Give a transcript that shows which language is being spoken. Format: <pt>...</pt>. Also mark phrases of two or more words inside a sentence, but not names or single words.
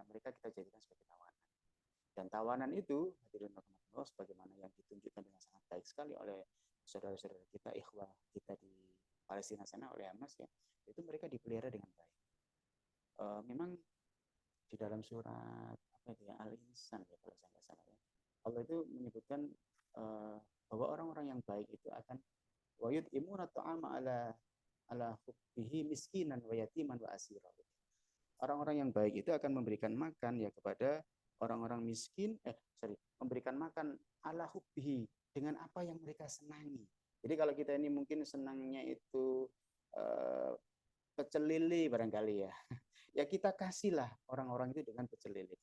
<id>Mereka kita jadikan sebagai tawanan. Dan tawanan itu hadirin rahmatullah sebagaimana yang ditunjukkan dengan sangat baik sekali oleh saudara-saudara kita, ikhwah kita di Palestina sana oleh Hamas ya, itu mereka dipelihara dengan baik. Memang di dalam surat apa itu ya, Al-Insan ya kalau saya nggak salah ya, Allah itu menyebutkan bahwa orang-orang yang baik itu akan</id> <ar>wa yut'imuna ta'ama ala hubbihi miskinan wa yatiman wa asira.</ar> <id>Orang-orang yang baik itu akan memberikan makan ya kepada orang-orang miskin, memberikan makan</id> <ar>ala hubbihi</ar> <id>dengan apa yang mereka senangi. Jadi kalau kita ini mungkin senangnya itu pecel lele barangkali ya, ya kita kasihlah orang-orang itu dengan pecel lele.</id>